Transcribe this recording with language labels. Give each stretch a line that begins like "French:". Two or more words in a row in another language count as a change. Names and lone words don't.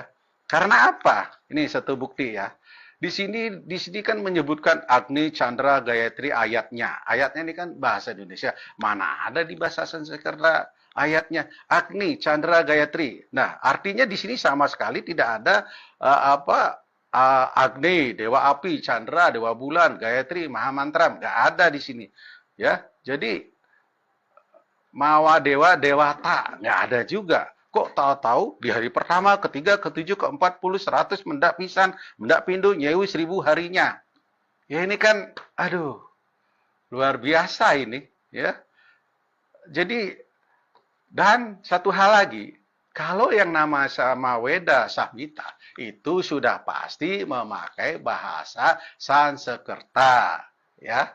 Indonesian: Karena apa? Ini satu bukti ya. Di sini kan menyebutkan Agni Chandra Gayatri ayatnya. Ayatnya ini kan bahasa Indonesia. Mana ada di bahasa Sanskerta ayatnya Agni Chandra Gayatri. Nah, artinya di sini sama sekali tidak ada Agni, dewa api, Chandra, dewa bulan, Gayatri, Mahamantra, nggak ada di sini. Ya. Jadi Mawa dewa dewata nggak ada juga. Kok tahu-tahu di hari pertama, ketiga, ketujuh, ke-40, 100
Javanese: mendak pisan, mendak pindu, nyewu
Indonesian: 1000 harinya. Ya ini kan, aduh, luar biasa ini, ya. Jadi dan satu hal lagi, kalau yang nama Sama Weda Samhita itu sudah pasti memakai bahasa Sanskerta, ya.